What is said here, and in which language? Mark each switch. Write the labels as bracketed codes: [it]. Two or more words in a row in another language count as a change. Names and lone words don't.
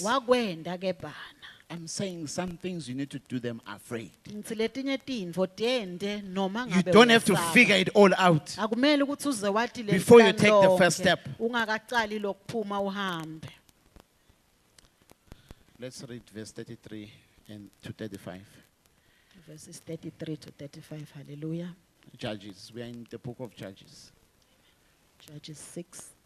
[ss] Wakwenda ke bana. [en] I'm saying some things you need to do them afraid. [ss] Ngithi letinye tintfo tiyente noma [en] You [ss] ngabe [en] don't have to [ss] uyesaba. [en] figure it all out. [ss] Akumele ukuthi uze wathi le [en] Before you plan take the first [ss] lonke, [en] step. [ss] Ungakaqali lokuphuma uhambe. [en] Let's read verse 33 and to 35. Verses 33 to 35. Hallelujah. Judges. We are in the book of Judges. Judges 6.